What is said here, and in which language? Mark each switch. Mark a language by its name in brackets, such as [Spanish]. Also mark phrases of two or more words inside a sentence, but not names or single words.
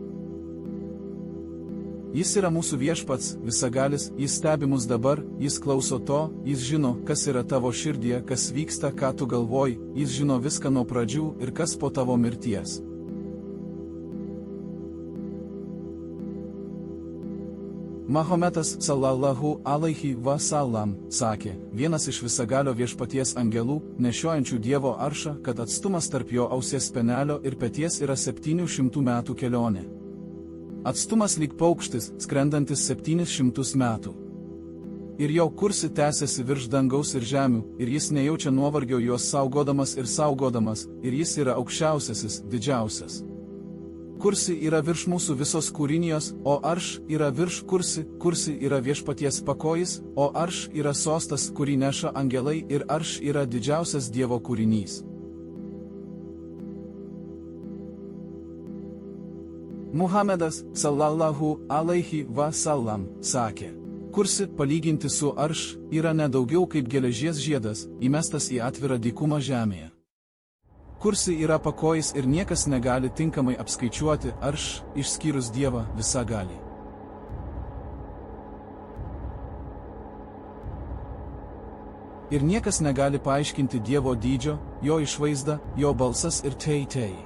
[Lithuanian] Jis yra mūsų viešpats, visagalis, jis stebi mus dabar, jis klauso to, jis žino, kas yra tavo širdyje, kas vyksta, ką tu galvoji, jis žino viską nuo pradžių ir kas po tavo mirties. Mahometas, [Arabic] صلى الله عليه وسلم, [Lithuanian] sakė, vienas iš visagalio viešpaties angelų, nešiojančių Dievo aršą, kad atstumas tarp jo ausies spenelio ir peties yra 700 metų kelionė. Atstumas lyg paukštis, skrendantis 700 metų. Ir jo kursi tęsiasi virš dangaus ir žemių, ir jis nejaučia nuovargio juos saugodamas, ir jis yra aukščiausiasis, didžiausias. Kursi yra virš mūsų visos kūrinijos, o arš yra virš kursi yra viešpaties pakojis, o arš yra sostas, kurį neša angelai ir arš yra didžiausias Dievo kūrinys. Muhamedas, [Arabic] صلى الله عليه وسلم, [Lithuanian] sakė, kursi, palyginti su arš, yra nedaugiau kaip geležies žiedas, įmestas į atvirą dykumą žemėje. Kursi yra pakojis ir niekas negali tinkamai apskaičiuoti arš, išskyrus Dievą visagalį. Ir niekas negali paaiškinti Dievo dydžio, jo išvaizdą, jo balsas ir tei.